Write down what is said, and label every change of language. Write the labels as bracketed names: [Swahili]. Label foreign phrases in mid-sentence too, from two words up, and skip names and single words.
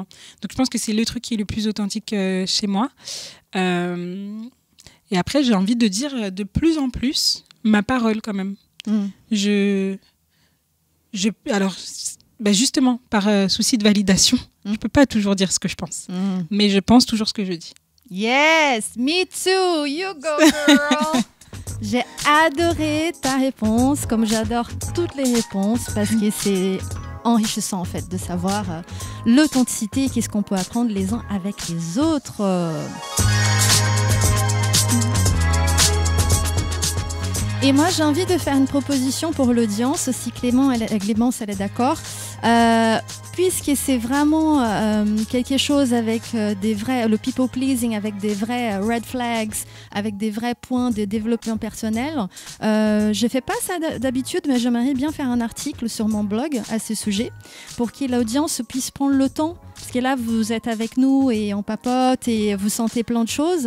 [French] Donc, je pense que c'est le truc qui est le plus authentique chez moi. Et après, j'ai envie de dire de plus en plus ma parole, quand même. Alors, justement, par souci de validation, je ne peux pas toujours dire ce que je pense. Mais je pense toujours ce que je dis. [English] Yes, me too, you go girl. [French] J'ai adoré ta réponse, comme j'adore toutes les réponses, parce que c'est enrichissant en fait de savoir l'authenticité et qu'est-ce qu'on peut apprendre les uns avec les autres. Et moi, j'ai envie de faire une proposition pour l'audience, si Clémence elle est d'accord. Puisque c'est vraiment quelque chose avec le [English] people pleasing, [French] avec des vrais [English] red flags, [French] avec des vrais points de développement personnel. Je ne fais pas ça d'habitude, mais j'aimerais bien faire un article sur mon blog à ce sujet pour que l'audience puisse prendre le temps. Parce que là, vous êtes avec nous et on papote et vous sentez plein de choses.